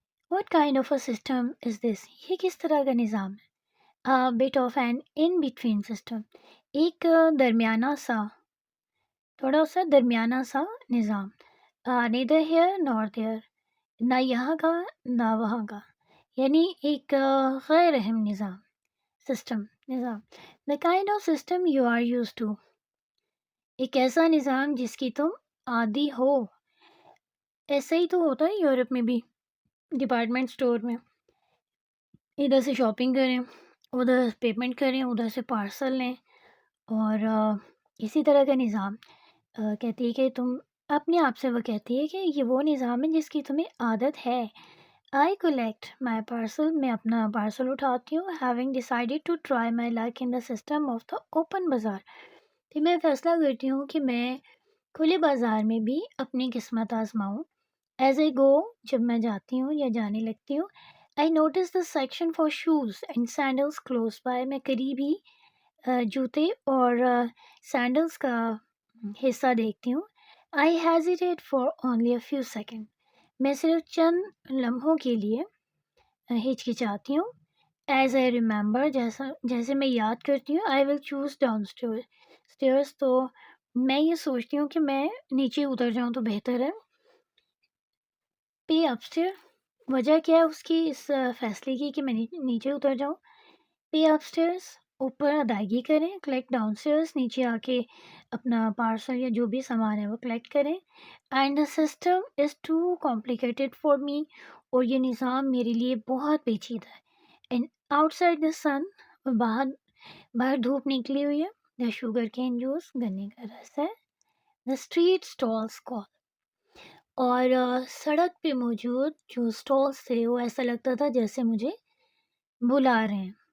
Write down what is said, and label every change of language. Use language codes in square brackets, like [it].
[en] What kind of a system is this? [ur] یہ کس طرح کا نظام ہے؟ [en] Bit of an in between system. [ur] ایک درمیانہ سا، تھوڑا سا درمیانہ سا نظام. [en] Neither here nor there. [ur] نہ یہاں کا نہ وہاں کا، یعنی ایک غیر اہم نظام. سسٹم، نظام. [en] The kind of system you are used to. [ur] ایک ایسا نظام جس کی تم عادی ہو. ایسا ہی تو ہوتا ہے یورپ میں بھی، ڈپارٹمنٹ اسٹور میں. ادھر سے شاپنگ کریں، ادھر پیمنٹ کریں، ادھر سے پارسل لیں، اور اسی طرح کا نظام. کہتی ہے کہ تم اپنے آپ سے، وہ کہتی ہے کہ یہ وہ نظام ہے جس کی تمہیں عادت ہے. [en] I collect my parcel. [ur] میں اپنا پارسل اٹھاتی ہوں. [en] Having decided to try my luck in the system of the open bazaar. [ur] پھر میں فیصلہ کرتی ہوں کہ میں کھلے بازار میں بھی اپنی قسمت آزماؤں. [en] as I go, [ur] جب میں جاتی ہوں یا جانے لگتی ہوں، [en] I notice the section for shoes and sandals close by. [ur] میں قریب ہی جوتے اور سینڈلس کا حصہ دیکھتی ہوں. [en] I hesitate for only a few second. [ur] میں صرف چند لمحوں کے لیے ہچکچاتی ہوں. [en] as I remember, [ur] جیسے میں یاد کرتی ہوں، [en] I will choose downstairs. [ur] تو میں یہ سوچتی ہوں کہ میں نیچے اتر جاؤں تو بہتر ہے. [en] Pay up stair. [ur] وجہ کیا ہے اس کی، اس فیصلے کی کہ میں نیچے اتر جاؤں؟ [en] pay upstairs, [ur] اوپر ادائیگی کریں. [en] collect downstairs, [ur] نیچے آ کے اپنا پارسل یا جو بھی سامان ہے وہ کلیکٹ کریں. [en] And the system is too complicated for me. [ur] اور یہ نظام میرے لیے بہت پیچیدہ ہے. [en] and outside the sun, [ur] اور باہر دھوپ نکلی ہوئی ہے. [en] the sugar cane juice, [ur] گنے کا رس ہے. [en] The street stalls call. [ur] اور سڑک پہ موجود جو اسٹالس تھے وہ ایسا لگتا تھا جیسے مجھے بلا رہے ہیں.